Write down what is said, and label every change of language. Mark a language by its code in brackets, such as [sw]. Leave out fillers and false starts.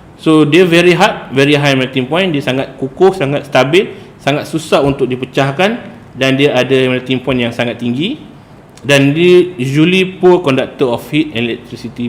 [en] So [ms] dia [en] very hard, very high melting point. [ms] Dia sangat kukuh, sangat stabil, sangat susah untuk dipecahkan, dan dia ada melting point yang sangat tinggi. Dan dia [en] usually poor conductor of heat and electricity.